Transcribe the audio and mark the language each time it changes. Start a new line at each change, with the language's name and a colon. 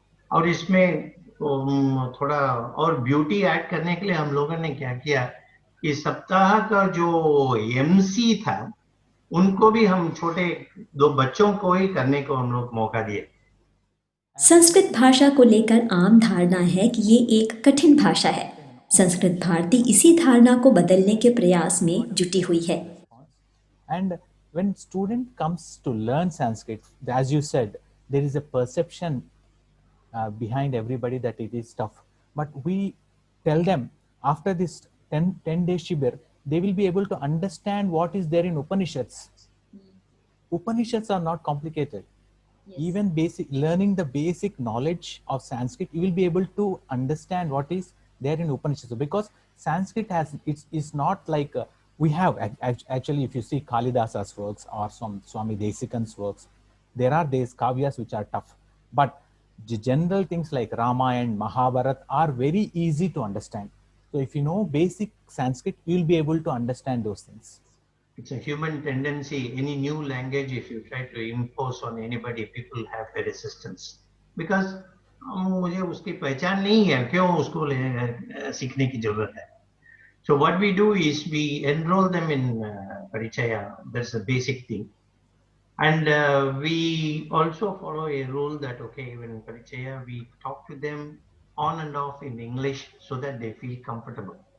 Hindi: और इसमें थोड़ा और ब्यूटी ऐड करने के लिए हम लोगों ने क्या किया, इस सप्ताह का जो एमसी था, उनको भी हम छोटे 2 बच्चों को ही करने को हम लोग मौका दिए। संस्कृत भाषा को लेकर आम धारणा है कि ये एक कठिन भाषा है। संस्कृत भारती इसी धारणा को बदलने के प्रयास में जुटी हुई है।
English: And when student comes to learn Sanskrit, as you said, there is a perception behind everybody that it is tough. But we tell them after this 10-day Shibir, they will be able to understand what is there in Upanishads. Upanishads are not complicated. Yes. Even learning the basic knowledge of Sanskrit, you will be able to understand what is there in Upanishads. Because Sanskrit it's not like we have actually, if you see Kalidasa's works or some Swami Desikan's works, there are these kavyas which are tough. But the general things like Ramayana and Mahabharata are very easy to understand. So if you know basic Sanskrit, you will be able to understand those things. It's a human tendency. Any new language, if you try to impose on anybody, people have a resistance. Because
Hindi: मुझे उसकी पहचान नहीं है, क्यों उसको सीखने की जरूरत है।
English: So what we do is we enroll them in Parichaya. That's the basic thing. And we also follow a rule that, okay, in Parichaya, we talk to them on and off in English so that they feel comfortable.